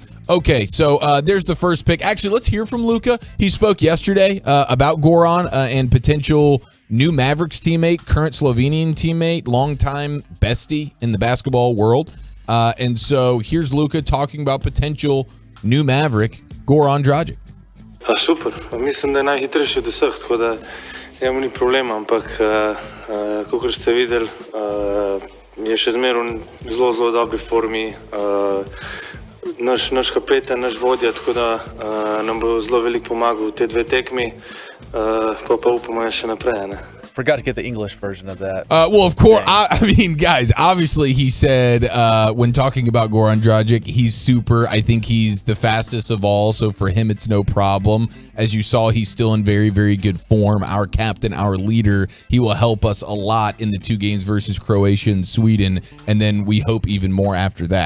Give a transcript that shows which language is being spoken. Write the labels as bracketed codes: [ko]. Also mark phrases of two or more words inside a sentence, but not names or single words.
[en] Okay, so there's the first pick. Actually, let's hear from Luka. He spoke yesterday about Goran and potential new Mavericks teammate, current Slovenian teammate, longtime bestie in the basketball world. And so here's Luka talking about potential new Maverick, Goran Dragic. [sl] Super, mislim da je najhitrejši od vseh, tako da njemu ni problema, ampak kakor ste videli, je še zmeraj v zelo dobri formi. Naš kapetan, naš vodja, tako da nam bo zelo veliko pomagal v te 2 tekmi, pa upamo še naprej, ne. [en] Forgot to get the English version of that. Well, of course, I mean, guys, obviously he said when talking about Goran Dragic, he's super. I think he's the fastest of all, so for him, it's no problem. As you saw, he's still in very, very good form. Our captain, our leader, he will help us a lot in the 2 games versus Croatia and Sweden, and then we hope even more after that.